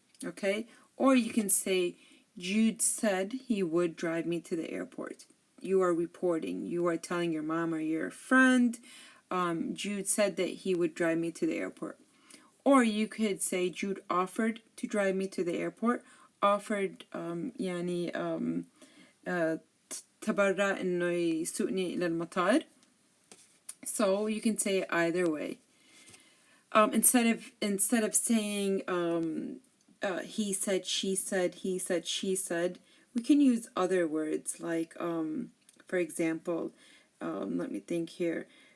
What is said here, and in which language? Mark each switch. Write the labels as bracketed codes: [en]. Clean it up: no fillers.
[en] Okay, or you can say Jude said he would drive me to the airport. You are reporting. You are telling your mom or your friend, Jude said that he would drive me to the airport. Or you could say Jude offered to drive me to the airport. Offered [ar] يعني تبرع إنه يسوقني إلى المطار. [en] So you can say it either way. Instead of saying he said, she said, he said, she said, we can use other words like, for example, let me think here.